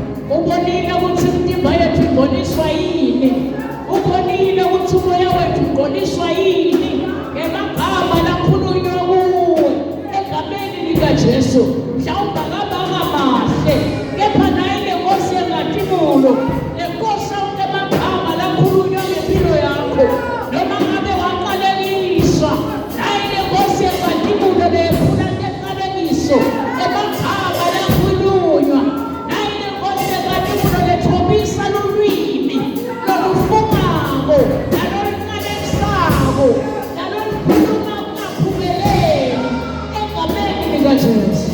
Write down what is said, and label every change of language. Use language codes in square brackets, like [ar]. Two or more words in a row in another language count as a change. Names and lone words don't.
[ss] ubonile ukuthi imtimba yethu ingcoliswa yini, ubonile ukuthi umoya wethu ungcoliswa yini ngemagama lakhulunywa kuwe egameni likaJesu. Mhlawumbe akabanga mahle, kepha naye le Nkosi engadimulo, le Nkosi yonke amagama lakhulunywa ngempilo yakho, noma ngabe waqalekiswa, naye le Nkosi engadimulo lephula nteqalekiso emagama lakhulunywa, naye le Nkosi engadimulo lethobisa lulwimi lolufungako naloluqalekisako nalolukhuluma kungaphumeleli egameni likaJesu.